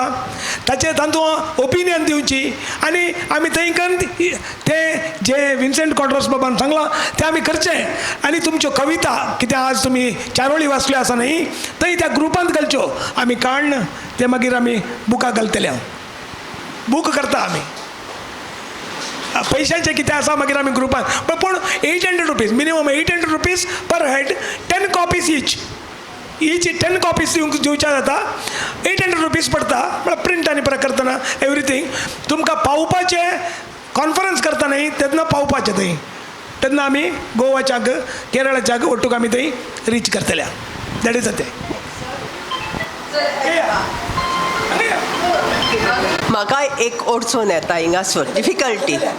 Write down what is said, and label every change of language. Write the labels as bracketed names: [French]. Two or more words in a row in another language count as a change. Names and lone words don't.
[Konkani] तातूंत ओपिनियन दिवची आनी आमी थंय ते जे विन्सेंट कॉड्रोस बाबान सांगलां तें आमी करचें. आनी तुमच्यो कविता कित्याक आज तुमी चारोळी वाचल्यो आसा न्ही, थंय त्या ग्रुपांत घालच्यो. आमी काडन ते मागीर आमी बुकाक घालतले. बूक करता आमी. पयशांचें कितें आसा मागीर आमी ग्रुपान पूण 800 [English] rupees minimum 800 rupees per head 10 copies each 10 copies [Konkani] दिवच्या जाता. 800 रुपीज पडटा. म्हळ्यार प्रिंट आनी परत करतना एवरीथींग तुमकां पावोवपाचें. कॉन्फरन्स करता न्ही तेन्ना पावोवपाचें थंय. तेन्ना आमी गोवाच्याक केरळाच्याक वट्टूक आमी थंय रीच करतले. [English] That is a ते. [Konkani] म्हाका एक अडचण येता हिंगासर डिफिकल्टी.